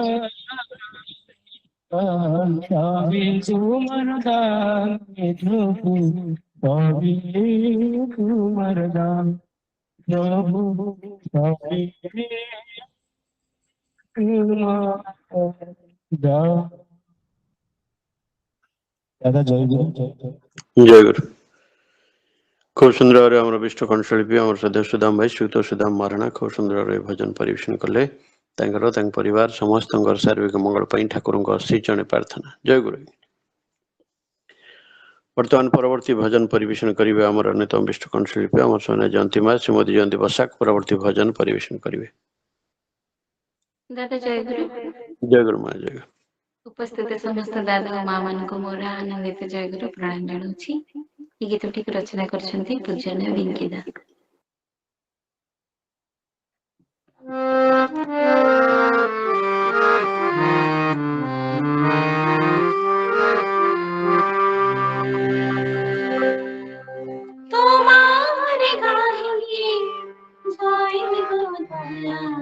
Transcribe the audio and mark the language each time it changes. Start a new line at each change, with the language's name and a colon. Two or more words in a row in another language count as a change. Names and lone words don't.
Bangla: সবই তোমার দান, হে প্রভু, সবই তোমার দান, প্রভু, সবই তোমার দান। দাদা জয় গুরু, জয় জয়। জয় গুরু। খুব সুন্দর ভাবে আমরা
Odia: ବିଷ୍ଣୁ କଣ୍ଠଶିଳ୍ପୀ ଆମର ସଦସ୍ୟ ସୁଦାମ ଭାଇ ଶ୍ରୀଯୁକ୍ତ ସୁଦାମ ମହାରଣା ଖୁବ ସୁନ୍ଦର ଭାବେ ଭଜନ ପରିବେଷଣ କଲେ। ତାଙ୍କର ତାଙ୍କ ପରିବାର ସମସ୍ତଙ୍କର ଶାରୀରିକ ମଙ୍ଗଳ ପାଇଁ ଠାକୁରଙ୍କ ଅଶୀ ଜଣେ ପ୍ରାର୍ଥନା। ଜୟ ଗୁରୁ। ବର୍ତ୍ତମାନ ପରବର୍ତ୍ତୀ ଭଜନ ପରିବେଷଣ କରିବେ ଆମର ଅନ୍ୟତମ ବିଷ୍ଣୁ କଣ୍ଠଶିଳ୍ପୀ ଆମର ସୋନିଆ ଜୟନ୍ତୀ ମା ଶ୍ରୀମତୀ ଜୟନ୍ତୀ ବସାକ ପରବର୍ତ୍ତୀ ଭଜନ ପରିବେଷଣ କରିବେ। ଦାଦା ଜୟ ଗୁରୁ। ଜୟ ଗୁରୁ ମା, ଜୟ ଗୁରୁ। ଉପସ୍ଥିତ ସମସ୍ତ ଦାଦା ଓ ମା ମାନଙ୍କୁ ମୋର ଆନନ୍ଦିତ ଜୟ ଗୁରୁ ପ୍ରଣାମ ଜଣାଉଛି। এই ଗୀତଟିକୁ ରଚନା କରିଛନ୍ତି ପୂଜନୀୟ ବିଙ୍କି ଦାସ।
Bangla: তোমার গাহি জয় গো দয়া,